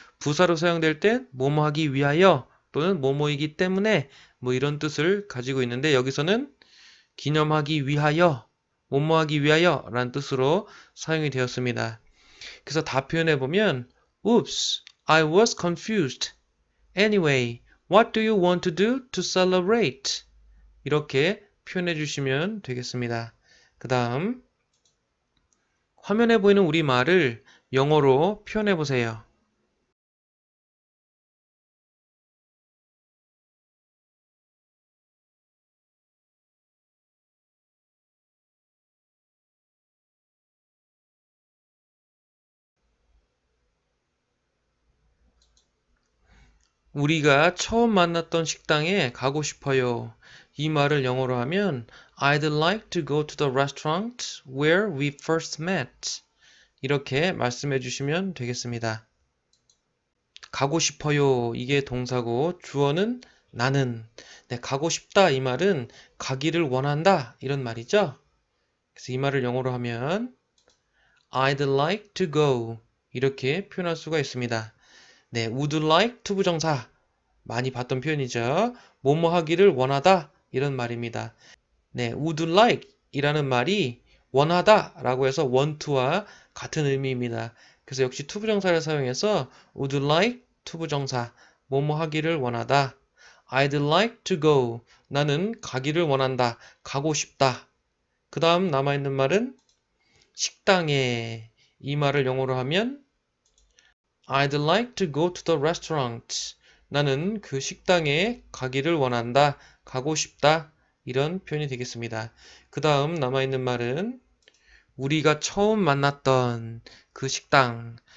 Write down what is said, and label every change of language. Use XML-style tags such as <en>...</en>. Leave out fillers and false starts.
<ko>부사로 사용될 땐 뭐뭐 하기 위하여 또는 뭐뭐이기 때문에 뭐 이런 뜻을 가지고 있는데 여기서는 기념하기 위하여, 뭐뭐 하기 위하여 라는 뜻으로 사용이 되었습니다. 그래서 다 표현해 보면</ko> <en>Oops, I was confused. Anyway, what do you want to do to celebrate?</en> <ko>이렇게 표현해 주시면 되겠습니다. 그 다음 화면에 보이는 우리말을 영어로 표현해 보세요. 우리가 처음 만났던 식당에 가고 싶어요. 이 말을 영어로 하면</ko> <en>I'd like to go to the restaurant where we first met.</en> <ko>이렇게 말씀해 주시면 되겠습니다. 가고 싶어요. 이게 동사고 주어는 나는. 네, 가고 싶다 이 말은 가기를 원한다 이런 말이죠. 그래서 이 말을 영어로 하면</ko> <en>I'd like to go</en> <ko>이렇게 표현할 수가 있습니다. 네, would like to 부정사 많이 봤던 표현이죠. 뭐뭐 하기를 원하다 이런 말입니다. 네, would like 이라는 말이 원하다 라고 해서 want to와 같은 의미입니다. 그래서 역시 to 부정사를 사용해서 would like to 부정사 뭐뭐 하기를 원하다.</ko> <en>I'd like to go</en> <ko>나는 가기를 원한다. 가고 싶다. 그 다음 남아있는 말은 식당에 이 말을 영어로 하면</ko> <en>I'd like to go to the restaurant.</en> <ko>나는 그 식당에 가기를 원한다. 가고 싶다. 이런 표현이 되겠습니다. 그 다음 남아있는 말은 우리가 처음 만났던 그 식당.</ko>